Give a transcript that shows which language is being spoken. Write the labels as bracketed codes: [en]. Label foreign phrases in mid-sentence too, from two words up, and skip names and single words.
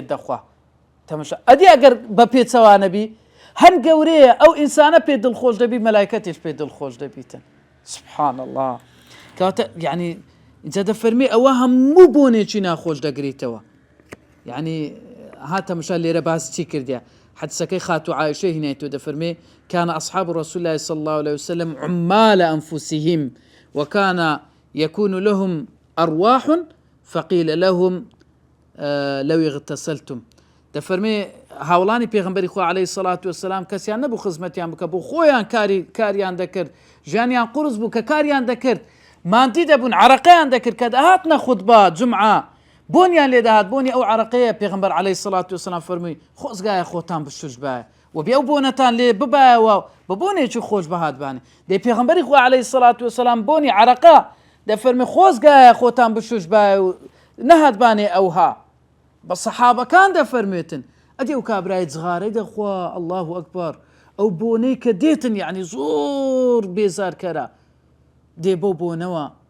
[ckb] دەخوا تەماشا ئەدی ئەگەر بە پێچەوانە بی هەن گەورەیە ئەو ئینسانە پێ دڵخۆش دەبی مەلایکەتیش پێ دڵخۆش دەبیتن [ar] سبحان الله [ckb] کەواتە یعنی اینجا دەفەرمی ئەوە هەموو بۆنێکی ناخۆش دەگریتەوە یعنی هاتە مشا لێرە باس چی کردیا حدسەکەی خاتو عایشە هینایەتەوە دەفەرمێ [ar] كان أصحاب رسول الله صلى الله عليه وسلم عمال أنفسهم وكان يكون لهم أرواح فقيل لهم لو اغتسلتم [ckb] دەفەرمێ هاوڵانی پێغەمبەری خوا [ar] عليه الصلاة والسلام [ckb] کەسیان نەبوو خزمەتیان بکە بۆ خۆیان کاریان دەکرد ژیانیان قورس بوو کە کاریان دەکرد ماندی دەبوون عەرەقەیان دەکرد کە دەهاتنە خوتبە جومعە بۆنیان لێ دەهات بۆنی ئەو عەرەقەیە پێغەمبەر [ar] عليه الصلاة [ckb] والسلام فەرمووی خۆزگایە خۆتان بشوش بایە و بێ ئەو بۆنەتان لێ ببایەوە بە بۆنێکی خۆش بەهاتبانێ دەی پێغەمبەری خوا [ar] عليه الصلاة والسلام [ckb] بۆنی عەرەقە دەفەرمێ خۆزگایە خۆتان بشوش بایە و نەهاتبانێ ئەوها بە سەحابەکان دەفەرمێتن ئەدی ئەو کابرای جغارەی دەخوا [ar] الله ئەکبەر [ckb] ئەو بۆنەی کە دێتن یعنی زۆر بێزارکەرە دێ بۆ بۆنەوە